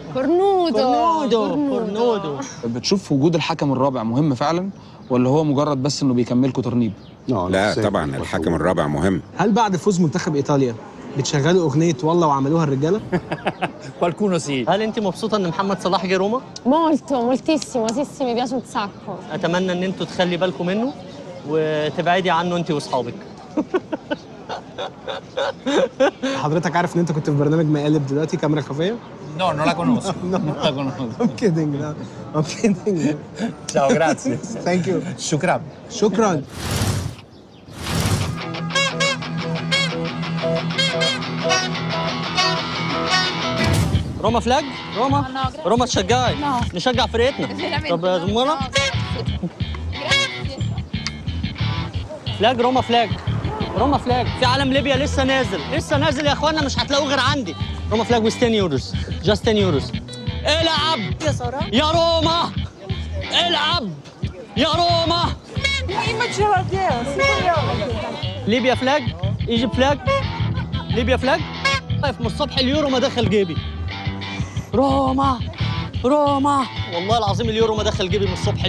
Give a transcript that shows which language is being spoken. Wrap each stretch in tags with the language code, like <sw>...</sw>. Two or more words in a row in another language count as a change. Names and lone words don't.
<ar>كورنودو. بتشوف وجود الحكم الرابع مهم فعلا ولا هو مجرد بس انه بيكملكوا ترنيب؟ لا طبعا الحكم الرابع مهم. هل بعد فوز منتخب ايطاليا بتشغلوا اغنيه والله وعملوها الرجاله؟ هل انت مبسوطه ان محمد صلاح جه روما؟</ar> <it>moltissimo, sì, mi piace un sacco.</it> <ar>اتمنى ان انتوا تخلي بالكم منه وتبعدي عنه انت واصحابك. حضرتك عارف ان انت كنت في برنامج مقالب دلوقتي كاميرا خفيه؟</ar> <it>No, non la conosco. Non la conosco.</it> <en>I'm kidding. No. I'm kidding.</en> <it>Ciao, grazie.</it> <en>Thank you.</en> <ar>شكرا.</ar> <en>Roma flag?</en> <ar>روما تشجعي؟ نشجع فرقتنا. طب يا زمانة فلاج روما فلاج في علم ليبيا لسه نازل يا اخوانا، مش هتلاقوه غير عندي.</ar> <en>Roma flag with 10 euros just 10 euros.</en> <ar>العب يا روما، العب يا روما.</ar> <en>Libya flag, Egypt flag, Libya flag.</en> <ar>من الصبح اليورو ما دخل جيبي. روما والله العظيم اليورو ما دخل جيبي من الصبح.</ar>